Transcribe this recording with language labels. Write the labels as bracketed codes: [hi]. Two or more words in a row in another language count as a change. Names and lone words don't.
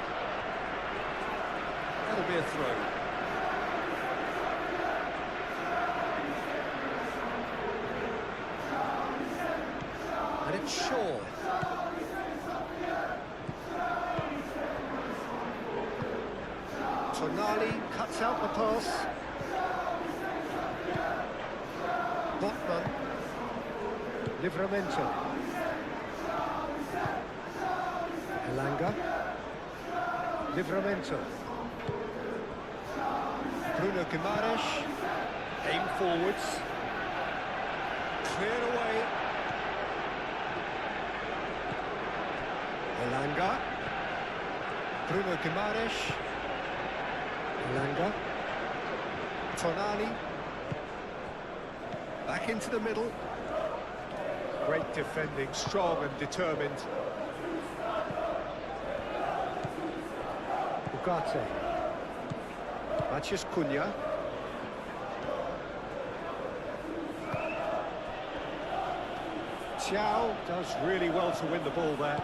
[en] That'll be a throw. And it's Shaw. Tonali cuts out the pass. Botman. Livramento. Elanga. Livramento. Bruno Guimaraes. Aim forwards. Cleared away. Elanga. Bruno Guimaraes. Elanga. Tonali. Back into the middle. Great defending, strong and determined. Ugarte. Matheus Cunha. Thiaw does really well to win the ball there.